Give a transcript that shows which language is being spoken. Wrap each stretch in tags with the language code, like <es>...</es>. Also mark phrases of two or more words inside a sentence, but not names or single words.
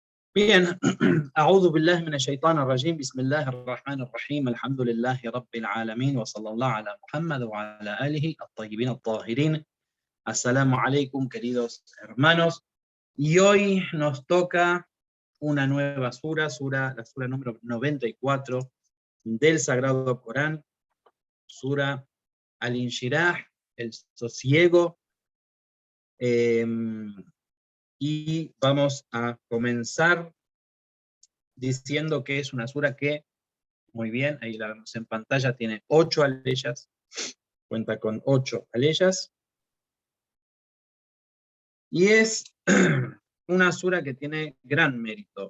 <es>Bien,</es> <ar>أعوذ بالله من الشيطان الرجيم بسم الله الرحمن الرحيم الحمد لله رب العالمين وصلى الله على محمد وعلى آله الطيبين الطاهرين. السلام عليكم,</ar> <es>queridos hermanos. Y hoy nos toca una nueva la sura número 94 del Sagrado Corán, sura Al-Inshirah, el sosiego. Y vamos a comenzar diciendo que es una sura que, muy bien, ahí la vemos en pantalla, tiene 8 aleyas, cuenta con 8 aleyas, y es una sura que tiene gran mérito.</es>